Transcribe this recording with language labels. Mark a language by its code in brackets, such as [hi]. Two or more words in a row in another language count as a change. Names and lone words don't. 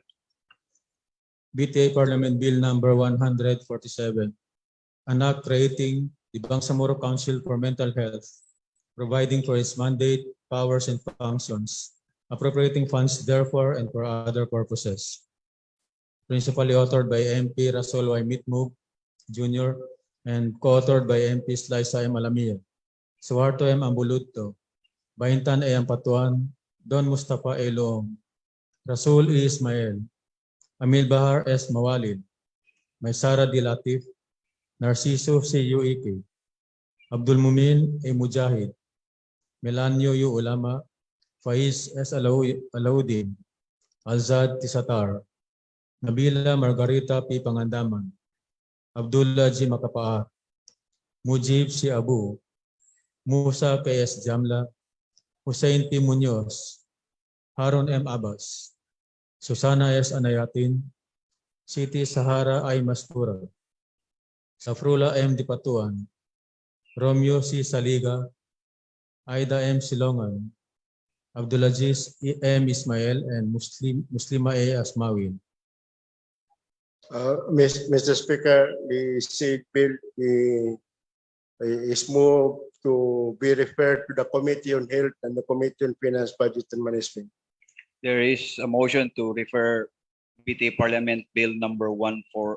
[en] BTA Parliament Bill number 147, an act creating the Bangsamoro Council for Mental Health, providing for its mandate, powers, and functions, appropriating funds therefore and for other purposes. Principally authored by MP Rasol Y. Mitmug Jr. and co-authored by MPs Liza M. Alamia, Suharto M. Ambuludto, Baintan A. Ampatuan, Don Mustafa A. Loong, Rasul E. Ismail, Amil Bahar S. Mawalid, Maysara D. Latif, Narciso C. Uike, Abdul Mumin A. Mujahid, Melanio U. Ulama, Faiz S. Alaudin, Alzad Tisatar, Nabila Margarita P. Pangandaman, Abdullah G. Makapaat, Mujib C. Abu, Musa K.S. Jamla, Hussein P. Munoz, Harun M. Abbas, Susana S. Anayatin, Siti Sahara I. Mastura, Safrula M. Dipatuan, Romeo C. Saliga, Aida M. Silongan, Abdulaziz M. Ismail, and Muslima A. Asmawin. Mr. Speaker, the said bill is moved to be referred to the Committee on Health and the Committee on Finance, Budget and Management. There is a motion to refer BTA Parliament Bill number 14.